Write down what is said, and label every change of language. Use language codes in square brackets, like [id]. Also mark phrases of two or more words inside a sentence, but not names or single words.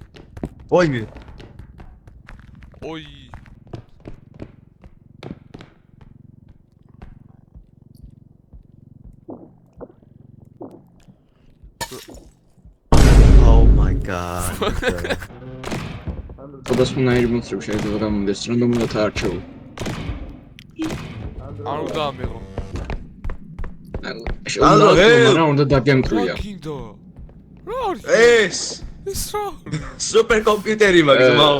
[ka] ოიმე. ოი. [en] Oh my god. [ka] სხვადასხვანაირი მონსტრები შეიძლება გამოდეს, რანდომულად არჩევ. არ უნდა ამიღო. რა უნდა დაგემტრია. გინდა. რა არის? ეს რა? სუპერ კომპიუტერი მაგის მაო.